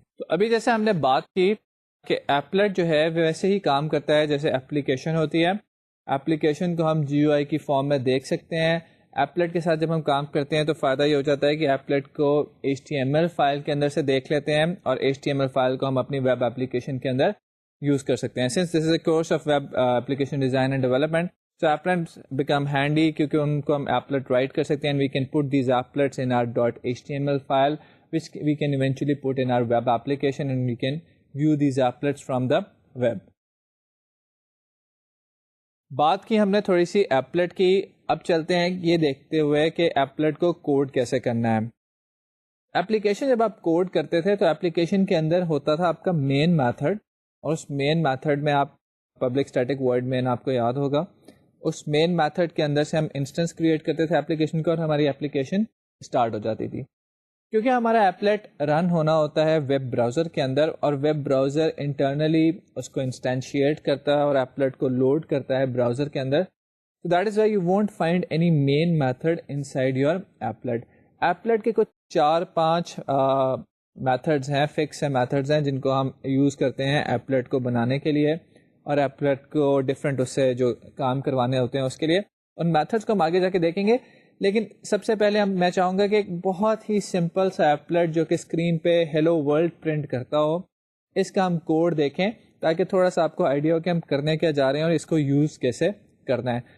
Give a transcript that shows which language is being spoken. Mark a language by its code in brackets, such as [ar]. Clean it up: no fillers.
[ur] تو ابھی جیسے ہم نے بات کی کہ ایپلیٹ جو ہے ویسے ہی کام کرتا ہے جیسے اپلیکیشن ہوتی ہے. اپلیکیشن کو ہم GUI کی فارم میں دیکھ سکتے ہیں، ایپلیٹ کے ساتھ جب ہم کام کرتے ہیں تو فائدہ یہ ہو جاتا ہے کہ ایپلیٹ کو HTML فائل کے اندر سے دیکھ لیتے ہیں اور HTML فائل کو ہم اپنی ویب ایپلیکیشن کے اندر یوز کر سکتے ہیں. [en] since this is a course of web application design and development, so applets become handy [ur] کیونکہ ان کو ہم applet write کر سکتے ہیں, [en] and we can put these applets in our .html file which we can eventually put in our web application, and we can view these applets from the web. [ur] بات کی ہم نے تھوڑی سی ایپلیٹ کی, اب چلتے ہیں یہ دیکھتے ہوئے کہ ایپلیٹ کو کوڈ کیسے کرنا ہے. ایپلیکیشن جب آپ کوڈ کرتے تھے تو ایپلیکیشن کے اندر ہوتا تھا آپ کا مین میتھڈ, اور اس مین میتھڈ میں آپ پبلک اسٹیٹک وائڈ مین آپ کو یاد ہوگا, اس مین میتھڈ کے اندر سے ہم انسٹنس کریٹ کرتے تھے ایپلیکیشن کو, اور ہماری ایپلیکیشن اسٹارٹ ہو جاتی تھی. کیونکہ ہمارا ایپلیٹ رن ہونا ہوتا ہے ویب براؤزر کے اندر, اور ویب براؤزر انٹرنلی اس کو انسٹینشیٹ کرتا ہے اور ایپلیٹ کو لوڈ کرتا ہے براؤزر کے اندر. [en] So that is why you won't find any main method inside your applet. [ur] Applet کے کچھ 4-5 میتھڈز ہیں, فکس میتھڈز ہیں جن کو ہم یوز کرتے ہیں ایپلیٹ کو بنانے کے لیے, اور ایپلیٹ کو ڈفرینٹ اس سے جو کام کروانے ہوتے ہیں اس کے لیے. ان میتھڈس کو ہم آگے جا کے دیکھیں گے, لیکن سب سے پہلے میں چاہوں گا کہ ایک بہت ہی سمپل سا ایپلیٹ جو کہ اسکرین پہ ہیلو ورلڈ پرنٹ کرتا ہو, اس کا ہم کوڈ دیکھیں تاکہ تھوڑا سا آپ کو آئیڈیا ہو کہ ہم کرنے کیا جا رہے ہیں اور اس کو یوز کیسے کرنا ہے.